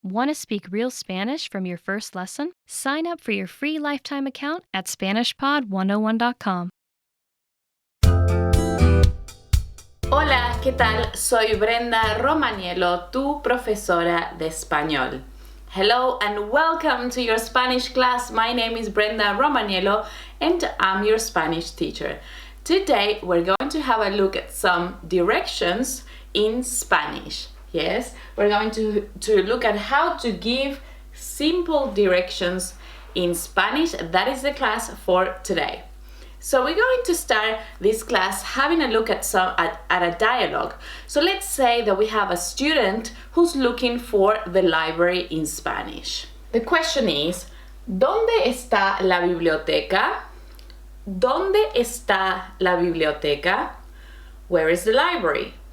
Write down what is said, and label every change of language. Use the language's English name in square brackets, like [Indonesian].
[English] Want to speak real Spanish from your first lesson? Sign up for your free lifetime account at SpanishPod101.com. [Spanish] Hola, ¿qué tal? Soy Brenda Romaniello, tu profesora de español. [English] Hello and welcome to your Spanish class. My name is Brenda Romaniello and I'm your Spanish teacher. Today we're going to have a look at some directions in Spanish. Yes, we're going to look at how to give simple directions in Spanish. That is the class for today. So we're going to start this class having a look at a dialogue. So let's say that we have a student who's looking for the library in Spanish. The question is, [Spanish] ¿dónde está la biblioteca? ¿Dónde está la biblioteca? [English] Where is the library?